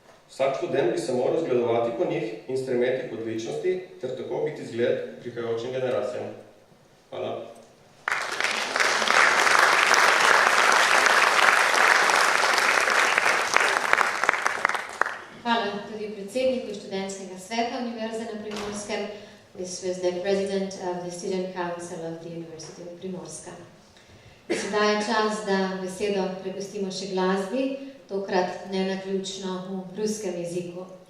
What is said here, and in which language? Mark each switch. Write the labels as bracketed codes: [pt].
[sl] Vsak študent bi se moral zgledovati po njih in stremeti k odličnosti, ter tako biti zgled prihajajočim generacijam. Hvala. Hvala tudi predsedniku študentskega sveta Univerze na Primorskem. [en] This was the president of the Student Council of the University of Primorska. [sl] Sedaj je čas, da besedo prepustimo še glasbi, tokrat ne naključno v ruskem jeziku.